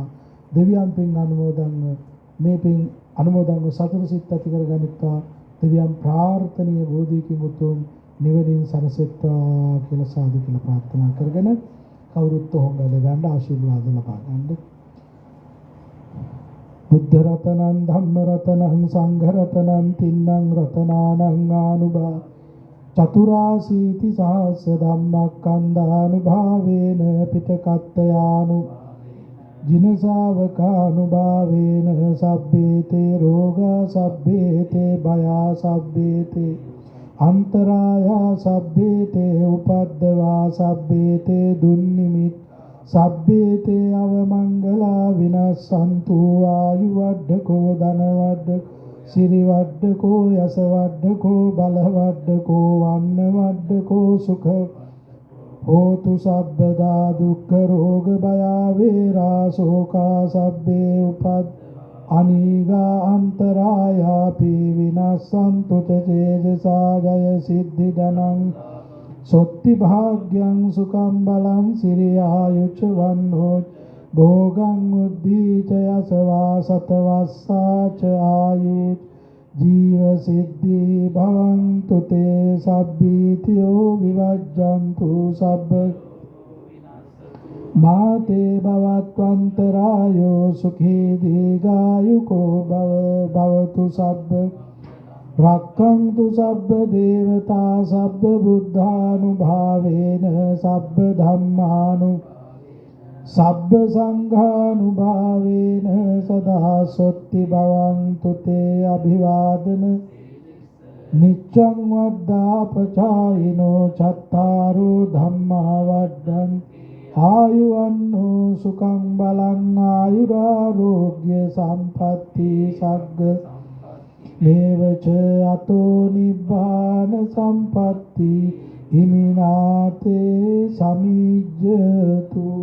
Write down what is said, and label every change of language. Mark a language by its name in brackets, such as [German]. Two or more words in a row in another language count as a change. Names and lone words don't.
[Sinhala] දෙවියන් පින් අනුමෝදන් මේ පින් අනුමෝදන්ව සතර සිත් ඇති කරගනිත්වා. දෙවියන් ප්‍රාර්ථනීය බෝධියකින් උතුම් නිවනින් සරසෙත්වා කියලා සාදු කියලා ප්‍රාර්ථනා කරගෙන කවුරුත් හොඟ ගන්න ආශිර්වාද ලබා ගන්න. [Pali] බුද්ධ රතනං ධම්ම රතනං සංඝ රතනං තින්නං රතනානං ආනුභා චතුරාසීති සහස්ස ධම්මක්ඛන්ධානුභාවේන පිටකත්තයානු ජිනසාවකානුභාවේන සබ්බේතේ රෝගා සබ්බේතේ භයා සබ්බේතේ අන්තරායා සබ්බේතේ උපද්දවා සබ්බේතේ දුන්නිමිත් සබ්බේතේ අවමංගලා විනස්සන්තු ආයුවඩ්ඩකෝ ධනවඩ්ඩකෝ සිරිවඩ්ඩකෝ යසවඩ්ඩකෝ බලවඩ්ඩකෝ වන්නවඩ්ඩකෝ සුඛ හෝතු සබ්බදා දුක්ඛ රෝග භය වේරා ශෝකා සබ්බේ උපත් අනීගා අන්තරායාපි විනස්සන්තු තේජසා ජය සිද්ධි ධනං සොත්ති භාග්‍යං සුඛං බලං සිරියායුච වන්නෝ භෝගං උද්ධීච යසවා සතවස්සාච ආයු ජීව සිද්ධි භවන්තු තේ සබ්බීතියෝ විවජ්ජන්තු සබ්බ මාතේ භවත්වන්තරායෝ සුඛී දීඝායුකෝ භවතු සබ්බ රක්ඛන්තු සබ්බ දේවතා සබ්බ බුද්ධානුභාවේන සබ්බ ධම්මානු සබ්බ සංඝානුභාවේන සදා සොත්ති භවන්තු තේ අභිවාදන නිච්ඡං වද්දාපචායිනෝ චත්තාරෝ ධම්මා වඩ්ඩං ආයුවන්නෝ සුඛං බලං ආයුරාෝග්‍ය සම්පatti සග්ග මේවච අතෝ නිබ්බාන සම්පatti හිමිනාතේ සමිජ්ජතු